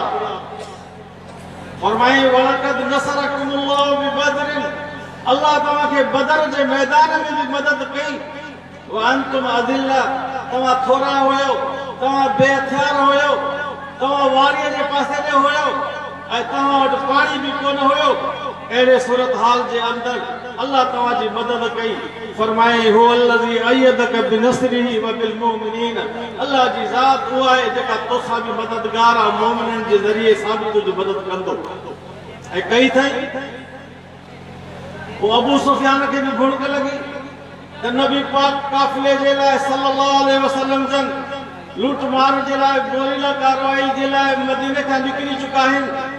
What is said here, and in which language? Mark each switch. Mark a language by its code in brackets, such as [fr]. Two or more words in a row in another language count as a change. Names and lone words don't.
[sd] फरमाई [ar] ولقد نصركم الله ببدر, [sd] अल्लाह तव्हांखे बदर जे मैदान में बि मदद कई। [ar] وأنتم أذلة, [sd] तव्हां थोरा हुयो, तव्हां बेहथियार हुयो, तव्हां वारीअ जे पासे ते हुयो ऐं तव्हां वटि पाणी बि कोन हुयो। अहिड़े सूरत हाल जे अंदरि अल्लाह तव्हांजी मदद कई। [ar] फरमाए هو الذي أيدك بنصره وبالمؤمنين, [sd] अल्लाह जी ज़ात उहा आहे जेका तोसां बि मददगार आहे, मोमिननि जे ज़रिए सां बि तुंहिंजी मदद कंदो। ऐं कई अथई। पोइ अबू सुफियान खे बि भुणक लॻी त नबी पाक काफ़िले जे लाइ [ar] صلى الله عليه وسلم [sd] जन लूट मार जे लाइ, गोरीला कारवाई जे लाइ मदीने खां निकिरी चुका आहिनि।